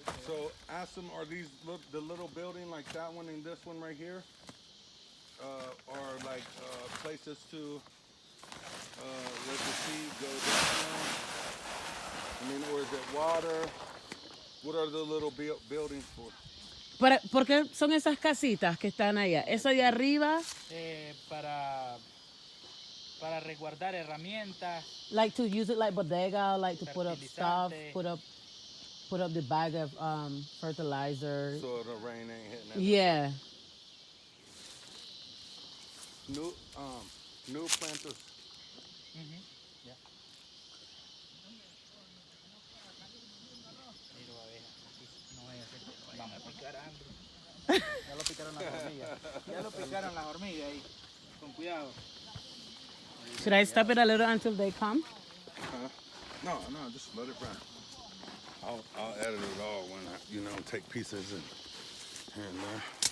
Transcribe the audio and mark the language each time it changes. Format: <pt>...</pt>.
<en>So ask them, are these the little building like that one and this one right here, are like places to let the sea go down? I mean, or is it water? What are the little buildings for?</en> <es>¿Por qué son esas casitas que están allá? Eso de arriba, para resguardar herramientas.</es> <en>like to use it like bodega, like to put up stuff,</en> <es>Fertilizante.</es> <en>put up the bag of fertilizer. So the rain ain't hitting it. Yeah. New planters.</en> <es>Ya. Miro abejas aquí. No vaya a ser que van a picar a Andrew. Ya lo picaron las hormigas. Ya lo picaron las hormigas ahí. Con cuidado.</es> <en>Should I stop it a little until they come? No, just let it run. I'll edit it all when I, you know, take pieces and here and there.</en>